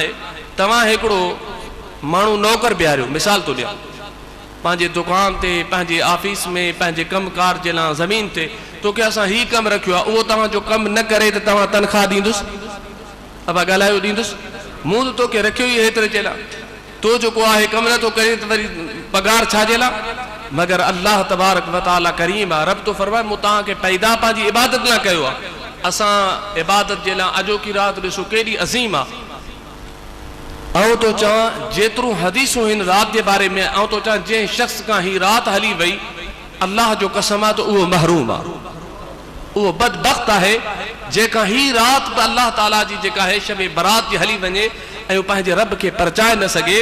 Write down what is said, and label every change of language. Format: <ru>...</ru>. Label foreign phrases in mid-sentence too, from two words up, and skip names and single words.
<sd>तव्हां हिकिड़ो माण्हू नौकर बीहारियो, मिसाल तो ॾियां, पंहिंजे दुकान ते, पंहिंजे ऑफिस में, पंहिंजे कमकार जे लाइ ज़मीन ते तोखे असां ही कमु रखियो आहे, उहो तव्हांजो कमु न करे त तव्हां तनख़्वाह ॾींदुसि? अबा ॻाल्हायो, ॾींदुसि? मूं त तोखे रखियो ई हेतिरे जे लाइ, तो जेको आहे कमु नथो करे त वरी पगार छाजे लाइ? मगर अल्लाह</sd> <ar>تبارك وتعالى</ar> <sd>करीम आहे। रब तो फरमाए मूं तव्हांखे पैदा पंहिंजी इबादत लाइ कयो आहे। असां इबादत जे लाइ अॼोकी राति ॾिसो केॾी अज़ीम आहे। ऐं तो चवां जेतिरूं हदीसूं हिन राति जे बारे में, ऐं तो चवां जंहिं शख़्स खां ही राति हली वई, अल्लाह जो कसम आहे त उहो महरूम आहे, उहो बदबख्त आहे जंहिंखां ही राति बि अल्लाह ताला जी जेका आहे शब बारात जी हली वञे ऐं पंहिंजे रब खे परचाए न सघे।</sd>